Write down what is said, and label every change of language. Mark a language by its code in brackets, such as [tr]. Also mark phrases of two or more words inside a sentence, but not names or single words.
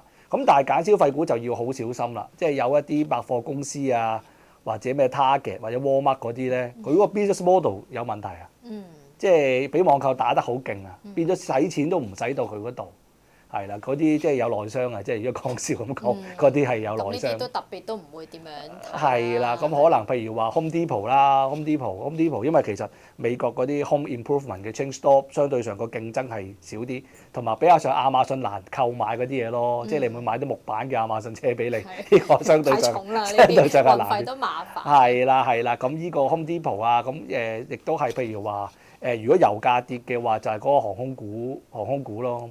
[yue] 咁但係揀消費股就要好小心啦，即係有一啲百貨公司啊，或者咩 Target 或者 Walmart 嗰啲咧，佢嗰個 [en] business model [yue] 有問題啊，即係俾網購打得好勁啊，變咗使錢都唔使到佢嗰度。係啦，嗰啲即係有內傷啊！即係如果講笑咁講，嗰啲係有內傷。咁呢啲都特別都唔會點樣睇。係啦，咁可能譬如話 Home Depot 啦，Home Depot，因為其實美國嗰啲 [en] Home Improvement [yue] 嘅 [en] chain store [yue] 相對上個競爭係少啲，同埋比較上亞馬遜難購買嗰啲嘢咯，即係你唔會買啲木板嘅亞馬遜車俾你，呢個相對上係難。運費都麻煩。係啦，咁呢個 Home Depot 啊，咁亦都係譬如話如果油價跌嘅話，就係嗰個航空股咯。